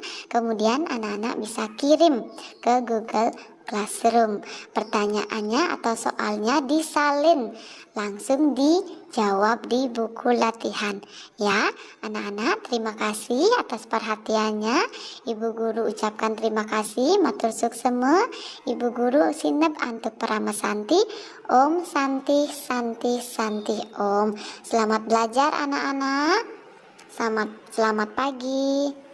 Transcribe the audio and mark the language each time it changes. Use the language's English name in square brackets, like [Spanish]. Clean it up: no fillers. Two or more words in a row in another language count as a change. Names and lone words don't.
[Indonesian] Kemudian anak-anak bisa kirim ke Google Classroom. Pertanyaannya atau soalnya disalin, langsung dijawab di buku latihan. Ya, anak-anak, terima kasih atas perhatiannya. Ibu Guru ucapkan terima kasih, [Balinese] matur suksema. Ibu Guru sinep antuk paramasanti. [Sanskrit] Om Santi Santi Santi Om. [Indonesian] Selamat belajar anak-anak. Selamat pagi.